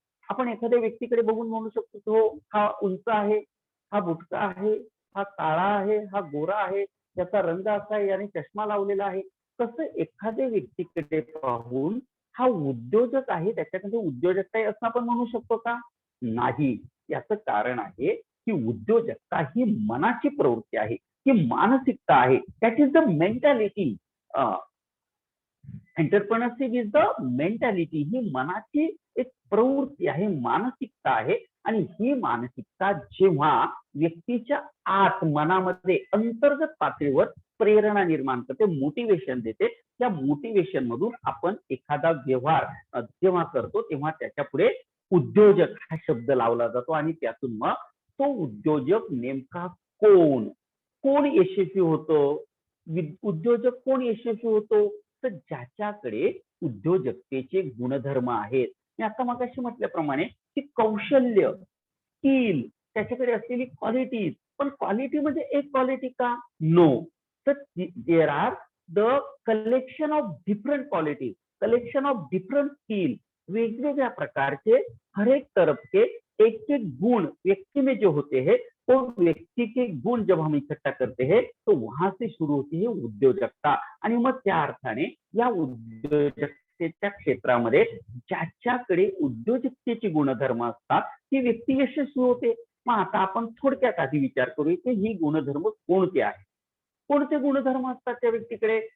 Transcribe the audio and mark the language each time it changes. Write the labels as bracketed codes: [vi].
[mr] आपण एखाद्या व्यक्तीकडे बघून म्हणू शकतो की हो हा उंच आहे, हा बुटका आहे, हा काळा आहे, हा गोरा आहे, त्याचा रंग असा आहे, याने चष्मा लावलेला आहे। तसं एखाद्या व्यक्तीकडे पाहून हा उद्योजक आहे, त्याच्याकडे उद्योजकता आहे असं आपण म्हणू शकतो का? नाही। याचं कारण आहे की उद्योजकता ही मनाची प्रवृत्ती आहे, ही मानसिकता आहे। [en] That is the mentality. Entrepreneurship is the mentality. [mr] ही मनाची एक प्रवृत्ती आहे, मानसिकता आहे। आणि ही मानसिकता जेव्हा व्यक्तीच्या आत मनामध्ये अंतर्गत पातळीवर प्रेरणा निर्माण करते, मोटिवेशन देते, त्या मोटिवेशन मधून आपण एखादा व्यवहार जेव्हा करतो तेव्हा त्याच्या पुढे उद्योजक हा शब्द लावला जातो। आणि त्यातून मग तो उद्योजक नेमका कोण यशस्वी होतो? उद्योजक कोण यशस्वी होतो? तर ज्याच्याकडे उद्योजकतेचे गुणधर्म आहेत। मी आता मगाशी म्हटल्याप्रमाणे की कौशल्य, स्किल, त्याच्याकडे असलेली क्वालिटीज। पण क्वालिटी म्हणजे एक क्वालिटी का? [en] No. तर there are the collection of different qualities, collection of different skill. [mr] वेगवेगळ्या प्रकारचे [hi] हर एक तरफ के एक एक गुण व्यक्ति में जो होते हैं, तो व्यक्ति के गुण जब हम इकट्ठा करते हैं तो वहां से शुरू होती है उद्योजकता। [mr] आणि मग त्या अर्थाने या उद्योजकतेच्या क्षेत्रामध्ये ज्याच्याकडे उद्योजकतेचे गुणधर्म असतात ती व्यक्ती यशस्वी होते। मग आता आपण थोडक्यात आधी विचार करूया की ही गुणधर्म कोणते आहेत, कोणते गुणधर्म असतात त्या व्यक्तीकडे।